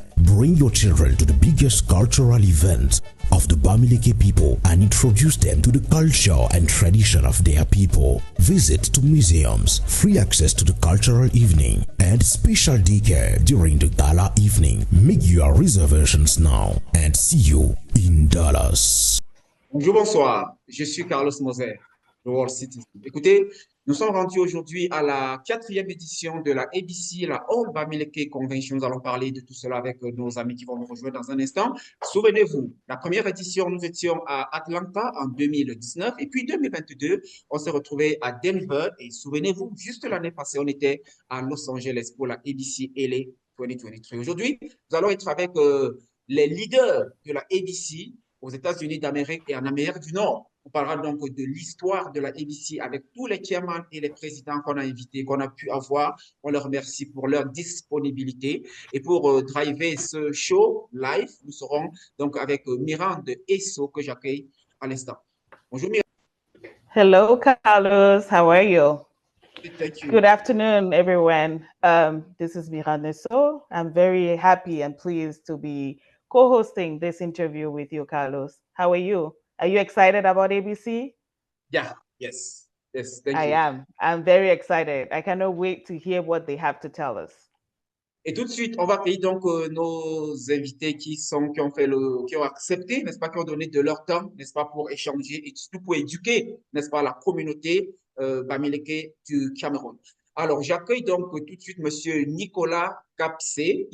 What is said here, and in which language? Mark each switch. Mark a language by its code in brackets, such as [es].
[en] Bring your children to the biggest cultural event of the Bamileke people and introduce them to the culture and tradition of their people. Visit to museums, free access to the cultural evening, and special daycare during the gala evening. Make your reservations now and see you in Dallas. [fr] Bonjour, bonsoir. Je suis Carlos Moser, de World Citizen. Écoutez, nous sommes rendus aujourd'hui à la 4e édition de la ABC, la All Bamileke Convention. Nous allons parler de tout cela avec nos amis qui vont nous rejoindre dans un instant. Souvenez-vous, la première édition, nous étions à Atlanta en 2019 et puis 2022, on s'est retrouvé à Denver et souvenez-vous, juste l'année passée, on était à Los Angeles pour la ABC LA 2023. Aujourd'hui, nous allons être avec les leaders de la ABC aux États-Unis d'Amérique et en Amérique du Nord. On parlera donc de l'histoire de la ABC avec tous les chairmans et les présidents qu'on a invités, qu'on a pu avoir. On leur remercie pour leur disponibilité. Et pour driver ce show live, nous serons donc avec Mirande Esso que j'accueille à l'instant. Bonjour Mirande. [en] Hello, Carlos. How are you? Thank you. Good afternoon, everyone. This is Mirande Esso. I'm very happy and pleased to be co-hosting this interview with you, Carlos. How are you? Are you excited about ABC? Yeah, yes, thank I you. am. I'm very excited. I cannot wait to hear what they have to tell us. [fr] Et tout de suite, on va accueillir donc nos invités qui ont accepté, n'est-ce pas, qui ont donné de leur temps, n'est-ce pas, pour échanger et surtout pour éduquer, n'est-ce pas, la communauté Bamileke du Cameroun. Alors, j'accueille donc tout de suite Monsieur Nicolas Capsé.